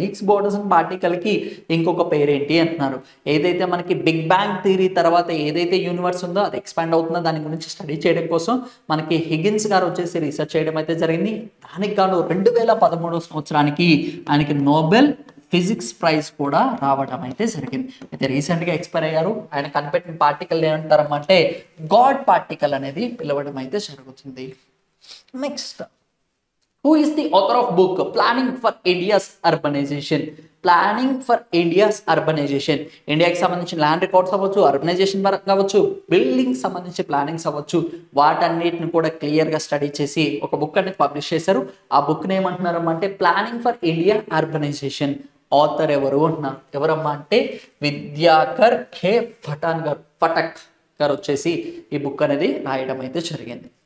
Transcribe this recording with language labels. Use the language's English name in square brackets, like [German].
[Telugu] Higgs boson particle కి ఇంకొక పేరేంటి అంటున్నారు. ఏదైతే మనకి బిగ్ బ్యాంగ్ థియరీ తర్వాత ఏదైతే యూనివర్స్ ఉందో అది ఎక్స్పాండ్ అవుతుందో దాని గురించి స్టడీ చేయడం కోసం మనకి హిగిన్స్ గారు వచ్చేసి రీసెర్చ్ చేయడం అయితే జరిగింది. దానికి గాను 2013 సంవత్సరానికి ఆయనకి నోబెల్ ఫిజిక్స్ ప్రైజ్ కూడా రావడం అయితే జరిగింది. అయితే రీసెంట్గా ఎక్స్పైర్ అయ్యారు. ఆయన కనిపెట్టిన పార్టికల్ ఏమంటారమ్మంటే గాడ్ పార్టికల్ అనేది పిలవడం అయితే జరుగుతుంది. [English] Next, who is the author of book Planning for India's Urbanization? [Telugu] Planning for India's urbanisation, ఇండియాకి సంబంధించిన ల్యాండ్ రికార్డ్స్ అవ్వచ్చు, అర్బనైజేషన్ కావచ్చు, బిల్డింగ్ సంబంధించి ప్లానింగ్స్ అవ్వచ్చు, వాటన్నిటిని కూడా క్లియర్గా స్టడీ చేసి ఒక బుక్ అనేది పబ్లిష్ చేశారు. ఆ బుక్ని ఏమంటున్నారు అంటే planning for India urbanisation. Author ఎవరు అంటున్నారు, ఎవరమ్మా అంటే విద్యాకర్ ఖే ఫటక్ గారు వచ్చేసి ఈ బుక్ అనేది రాయడం అయితే జరిగింది.